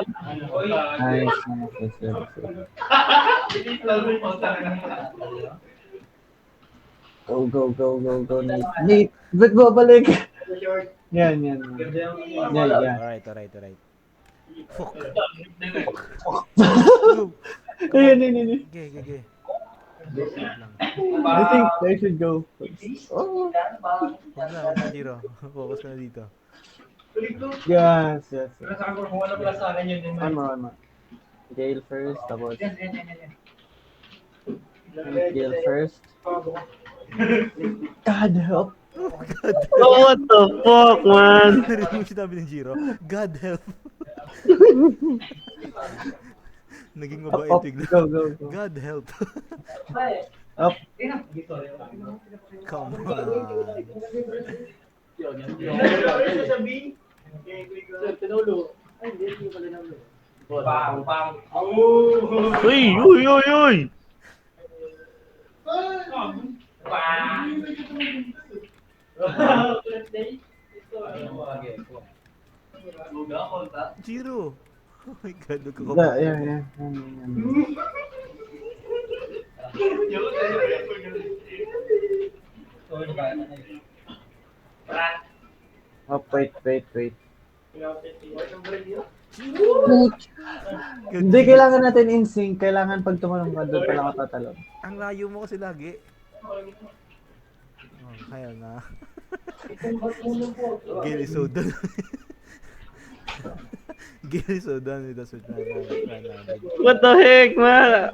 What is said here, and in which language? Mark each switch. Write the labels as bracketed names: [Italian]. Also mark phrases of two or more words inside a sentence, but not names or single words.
[English] Nice, nice. Let's go, let's go. Go, go, go, go, go, Nate. Nate, [Filipino] ba't babalik? Yan, yan. Yan, yan. [English] Alright. Fuck. Go. [Filipino] Ayan, yan, yan. Okay. Lang. [English] I think I should go. Oh. [Filipino] Huwag na, Jiro. Focus ka na dito. [English] Yes, yes. [Filipino] Kung ano pala sa akin yun. [English] One more. Gale first, tapos. Gale first. God help. What the fuck, man? [Filipino] Narinig mo sinabi ng Jiro? [English] God help. [Filipino] Naging [English] Up, [Filipino] mabait [English] up. [Filipino] bigla. [English] Go. God help. Up. Come on. Bang. Bang. Uy! Bang. Jiro. Oh my God, Yeah. Up, wait. [Filipino] Hindi, kailangan natin [English] in sync. [Filipino] Kailangan pag tumalong ka, doon pala ka tatalon. Ang layo mo kasi lagi. Oh, kaya na. [English] Gale is so done. Gale is so done with the switch. What the heck, man?